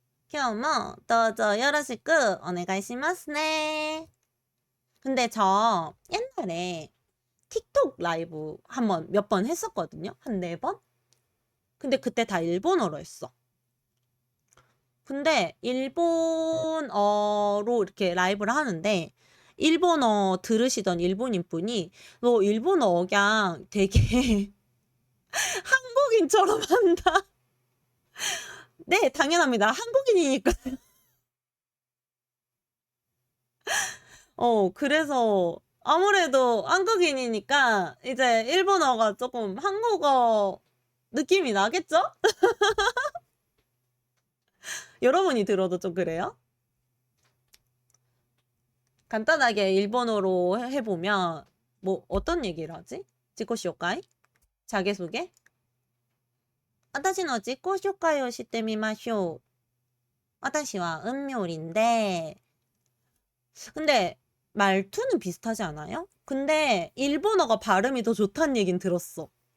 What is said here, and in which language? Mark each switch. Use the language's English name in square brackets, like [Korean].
[Japanese] 今日もどうぞ 요로시쿠 오네가이시마스네. [Korean] 근데 저 옛날에 틱톡 라이브 몇 번 했었거든요. 한 4번? 근데 그때 다 일본어로 했어. 근데 일본어로 이렇게 라이브를 하는데 일본어 들으시던 일본인 분이 너 일본어 억양 되게 한국인처럼 한다. 네, 당연합니다. 한국인이니까. 그래서 아무래도 한국인이니까 이제 일본어가 조금 한국어 느낌이 나겠죠? 여러분이 들어도 좀 그래요? 간단하게 일본어로 해보면 뭐 어떤 얘기를 하지? 지코쇼카이? 자기소개? [Japanese] 私の自己紹介をしてみましょう. 私は [Korean] 은묘인데 근데 말투는 비슷하지 않아요? 근데 일본어가 발음이 더 좋다는 얘긴 들었어.